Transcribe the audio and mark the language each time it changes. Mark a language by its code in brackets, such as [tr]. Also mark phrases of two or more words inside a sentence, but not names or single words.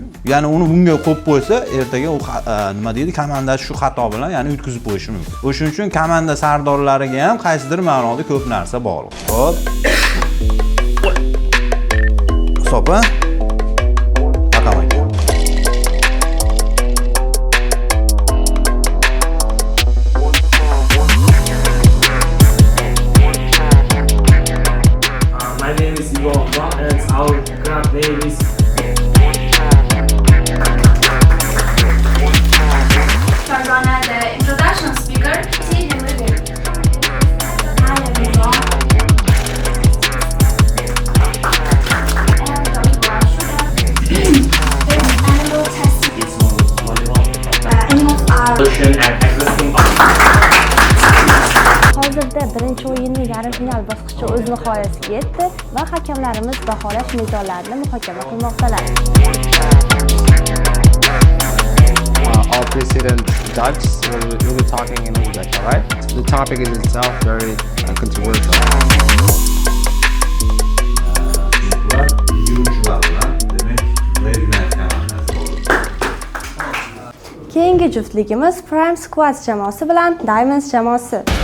[uz] Ya'ni uni bunga qo'yib qo'ysa, ertaga u nima deydi, komanda shu xato bilan ya'ni yutkazib qo'yishi mumkin. O'shuning uchun komanda sardorlariga ham qaysidir ma'noda ko'p narsa bog'liq. Xo'p. Hisob-a? Raqam aka. [en] My name is Igor and our club name is Tarzana, the introduction speaker. See him again. Hi everyone. Animal testing. Animals are solution and existing [uz] Hozirda birinchi o'yinning yarim final bosqichi o'z nihoyasiga yetdi va hakamlarimiz baholash mezonlarini muhokama qilmoqdalar. [en] All precedent judges will be talking in English, alright? The topic is itself very controversial. [uz] Keyingi juftligimiz Prime Squads jamoasi bilan Diamonds jamoasi.